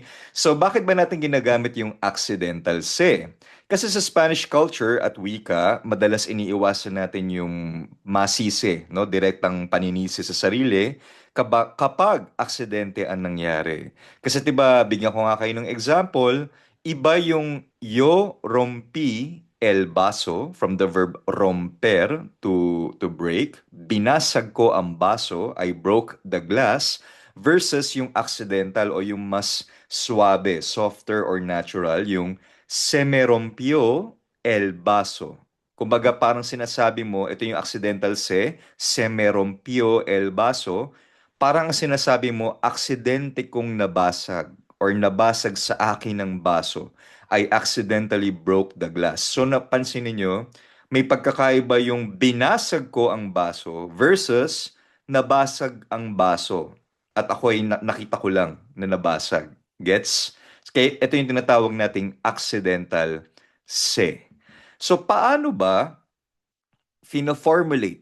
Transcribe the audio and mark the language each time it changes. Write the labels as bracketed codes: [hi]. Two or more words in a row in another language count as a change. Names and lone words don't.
[tl] So, bakit ba natin ginagamit yung accidental se? Kasi sa [en] Spanish culture [tl] at wika, madalas iniiwasan natin yung masisi, no? Direktang paninisi sa sarili kapag aksidente ang nangyari. Kasi 'di ba, bigyan ko nga kayo ng example, iba yung [es] yo rompí el vaso [en] from the verb romper to break. [tl] Binasag ko ang baso, [en] I broke the glass versus [tl] yung accidental o yung mas suabe, [en] softer or natural, yung [es] se me rompió el vaso. [tl] Kumbaga parang sinasabi mo, ito yung accidental [es] se me rompió el vaso, [tl] parang sinasabi mo, aksidente kong nabasag or nabasag sa akin ng baso. [en] I accidentally broke the glass. [tl] So napansin niyo, may pagkakaiba yung binasag ko ang baso versus nabasag ang baso at ako ay nakita ko lang na nabasag. Gets? Kaya ito yung tinatawag nating accidental se. So paano ba fina-formulate?